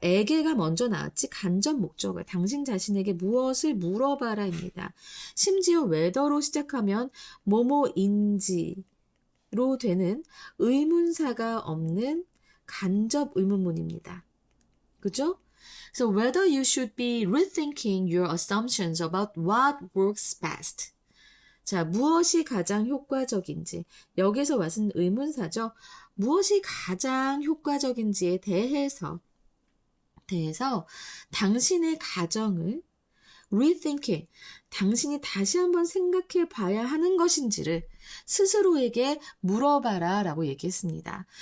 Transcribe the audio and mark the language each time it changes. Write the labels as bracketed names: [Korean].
[Korean] 에게가 먼저 나왔지. 간접 목적어. 당신 자신에게 무엇을 물어봐라입니다. 심지어 whether로 시작하면 뭐뭐인지로 되는 의문사가 없는 간접 의문문입니다. 그죠? [English] So whether you should be rethinking your assumptions about what works best. [Korean] 자, 무엇이 가장 효과적인지. 여기서 왔은 의문사죠. 무엇이 가장 효과적인지에 대해서 당신의 가정을 rethinking, 당신이 다시 한번 생각해 봐야 하는 것인지를 스스로에게 물어봐라 라고 얘기했습니다.